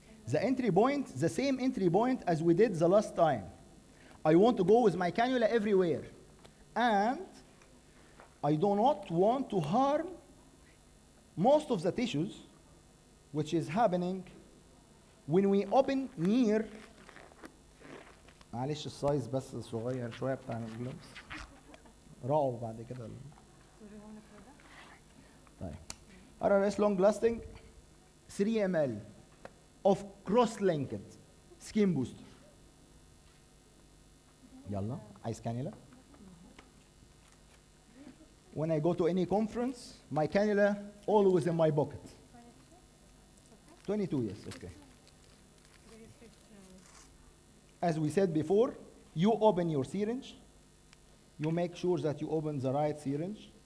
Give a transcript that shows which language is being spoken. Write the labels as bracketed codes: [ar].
[en] The entry point, the same entry point as we did the last time. I want to go with my cannula everywhere. And I do not want to harm most of the tissues, which is happening when we open near. [ar] معلش السايز بس صغير شوية بتاع الجلوبس. راعوا بعد كده. [en] طيب. RRS long lasting 3 ml of cross-linked skin booster. [ar] يلا عايز cannula. [en] When I go to any conference, my cannula always in my pocket. 22, yes, okay. As we said before, you open your syringe. You make sure that you open the right syringe.